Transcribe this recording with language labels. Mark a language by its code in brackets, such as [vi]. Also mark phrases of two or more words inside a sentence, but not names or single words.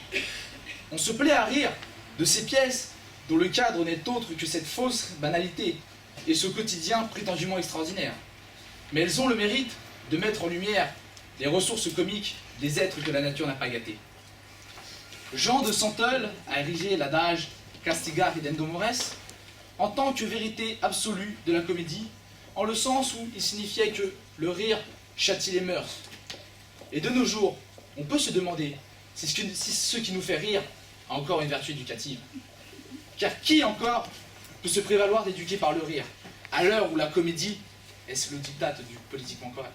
[fr] On se plaît à rire de ces pièces dont le cadre n'est autre que cette fausse banalité et ce quotidien prétendument extraordinaire. Mais elles ont le mérite de mettre en lumière les ressources comiques des êtres que la nature n'a pas gâtés. Jean de Santol a érigé l'adage [la] Castigar ridendo mores [fr] en tant que vérité absolue de la comédie, en le sens où il signifiait que le rire châtie les mœurs. Et de nos jours, on peut se demander si ce qui nous fait rire a encore une vertu éducative. Car qui encore peut se prévaloir d'éduquer par le rire, à l'heure où la comédie est le diktat du politiquement correct?